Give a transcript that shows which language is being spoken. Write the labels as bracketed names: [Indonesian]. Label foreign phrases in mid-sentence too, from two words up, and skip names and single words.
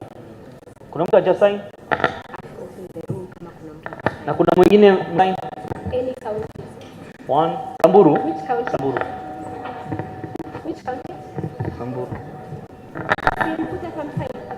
[Swahili] Kuna mtu haja sign? Na kuna mwingine sign? [English] Any county. One. Samburu. Which county? Samburu. Which county? Samburu. [Swahili] Simkuja [English] from sign.